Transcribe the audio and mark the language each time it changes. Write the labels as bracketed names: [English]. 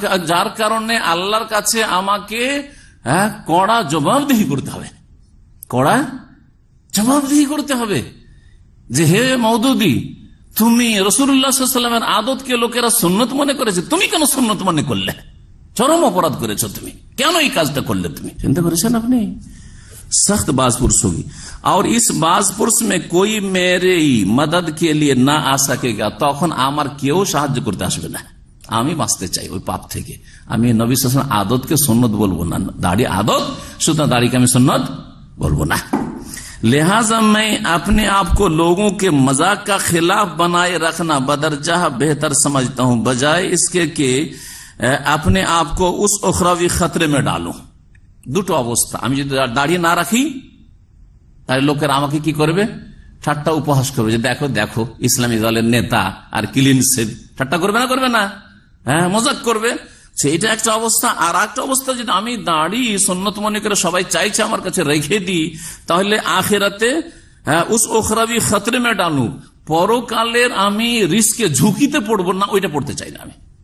[Bangla] যার কারণে আল্লাহর কাছে আমাকে কড়া জবাবদিহি করতে হবে, কড়া জবাবদিহি করতে হবে যে হে মওদুদী, তুমি রাসূলুল্লাহ সাল্লাল্লাহু আলাইহি ওয়াসাল্লামের আদতকে লোকেরা সুন্নত মনে করেছে, তুমি কেন সুন্নত মনে করলে? চরম অপরাধ করেছো তুমি, কেন এই কাজটা করলে? তুমি চিন্তা করেছেন আপনি? [Hindi] सख्त बाजपुरस होगी और इस बाजपुरस में कोई मेरे मदद के लिए ना आ सकेगा, [Bangla] তখন আমার কেউ সাহায্য করতে আসবে না। আমি বাঁচতে চাই ওই পাপ থেকে, আমি নবী সাল্লাল্লাহু আলাইহি ওয়াসাল্লাম আদতকে সুন্নত বলবো না, দাড়ি আদত, সুতরাং দাড়িকে আমি সুন্নত বলবো না। [Hindi] लिहाजा मैं अपने आप को लोगों के मजाक का खिलाफ बनाए रखना बदरजा बेहतर समझता हूं, बजाय इसके कि अपने आप को उस उखरावी खतरे में डालूं। [Bangla] দুটো অবস্থা, আমি যদি দাড়ি না রাখি তাহলে লোকেরা আমাকে কি করবে? ঠাট্টা উপহাস করবে, যে দেখো দেখো ইসলামী দলের নেতা আর ক্লিন সেভ, ঠাট্টা করবে না, করবে না, হ্যাঁ মজাক করবে। এটা একটা অবস্থা। আর একটা অবস্থা, যদি আমি দাড়ি সুন্নত মনে করে সবাই চাইছে আমার কাছে রেখে দিই, তাহলে আখিরাতে [Hindi] উস ওখরাবি খতরে মে ডালু, [Bangla] পরকালের আমি রিস্কে ঝুঁকিতে পড়বো না, ওইটা পড়তে চাই না আমি।